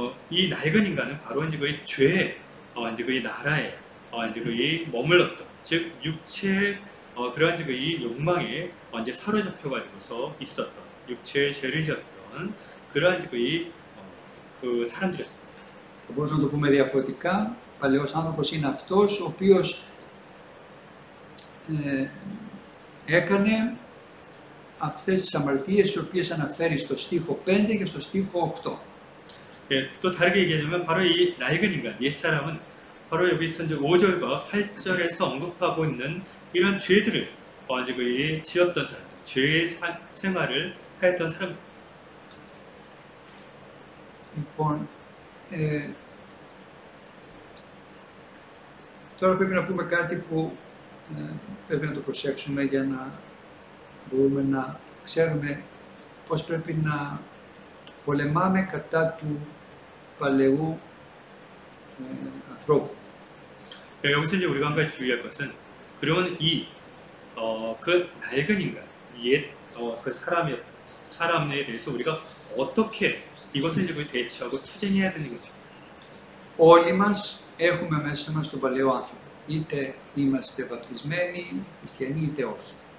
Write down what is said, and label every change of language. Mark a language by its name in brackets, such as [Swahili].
[Korean] 이 낡은 인간은 바로 이제 그 죄, 이제 그 나라에 이제 그 머물렀던, 즉 육체의 그러한 이제 그 욕망에 이제 사로잡혀 가지고서 있었던, 육체의 죄를 지었던 그러한 이제 그 사람들이었습니다. [Greek] Μπορούμε να το πούμε διαφορετικά. Ο παλαιός άνθρωπος είναι αυτός ο οποίος έκανε αυτές τις αμαρτίες τις οποίες αναφέρει στο στίχο 5 και στο στίχο 8. [Korean] 또 다르게 얘기하자면 바로 이 낡은 인간, 옛사람은 바로 여기 이제 5절과 8절에서 언급하고 있는 이런 죄들을 이제 그 지었던 사람, 죄의 생활을 하였던 사람들. [Greek] Λοιπόν, τώρα πρέπει να πούμε κάτι που πρέπει να το προσέξουμε για να μπορούμε να ξέρουμε πώς πρέπει να πολεμάμε κατά του παλαιού ανθρώπου. [Korean] 여기서 이제 우리가 한 가지 주의할 것은 그러면 그 낡은 인간, 그 사람에 대해서 우리가 어떻게 이것을 이제 대처하고 투쟁해야 되는 거죠. [Greek] Όλοι μας έχουμε μέσα μας τον παλαιό άνθρωπο. Είτε είμαστε βαπτισμένοι, χριστιανοί, είτε όχι.